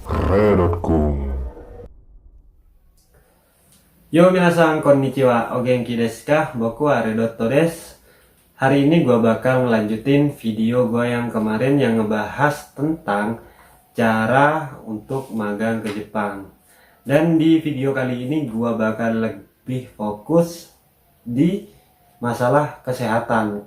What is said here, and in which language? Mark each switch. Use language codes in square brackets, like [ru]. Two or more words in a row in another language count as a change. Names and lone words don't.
[id] Cahaya.com. [ja] よ、皆さんこんにちは、お元気ですか? Boku wa Redoto desu. [id] Hari ini gue bakal ngelanjutin video gue yang kemarin yang ngebahas tentang cara untuk magang ke Jepang. Dan di video kali ini gue bakal lebih fokus di masalah kesehatan.